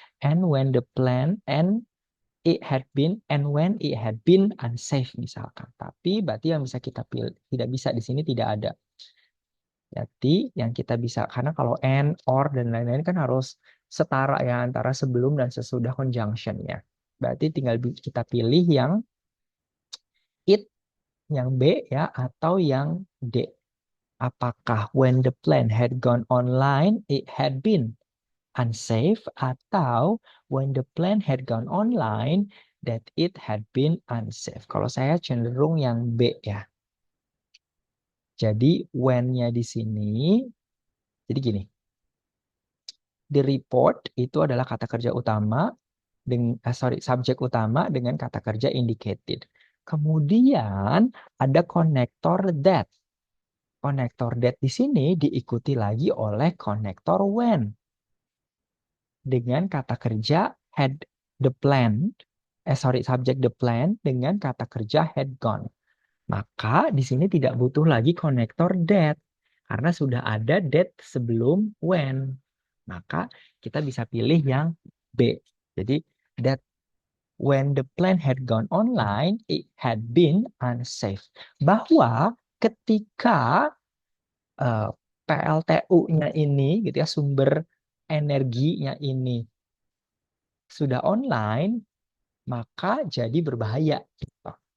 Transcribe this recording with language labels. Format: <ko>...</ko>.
<en>And when the plan and it had been and when it had been unsafe</en> <id>misalkan. Tapi berarti yang bisa kita pilih tidak bisa di sini tidak ada. Jadi yang kita bisa karena kalau and or dan lain-lain kan harus setara ya antara sebelum dan sesudah conjunction-nya. Berarti tinggal kita pilih yang it yang B ya atau yang D. Apakah</id> <en>when the plan had gone online it had been unsafe</en> <id>atau</id> <en>when the plan had gone online that it had been unsafe.</en> <id>Kalau saya cenderung yang B ya. Jadi when-nya di sini, jadi gini, the report itu adalah kata kerja utama subjek utama dengan kata kerja indicated. Kemudian ada konektor that. Konektor that di sini diikuti lagi oleh konektor when dengan kata kerja had the plan, subjek the plan dengan kata kerja had gone. Maka di sini tidak butuh lagi konektor that karena sudah ada that sebelum when. Maka kita bisa pilih yang B. Jadi</id> <en>that when the plan had gone online, it had been unsafe.</en> <id>Bahwa ketika PLTU-nya ini, gitu ya, sumber energinya ini sudah online, maka jadi berbahaya. Gitu.</id>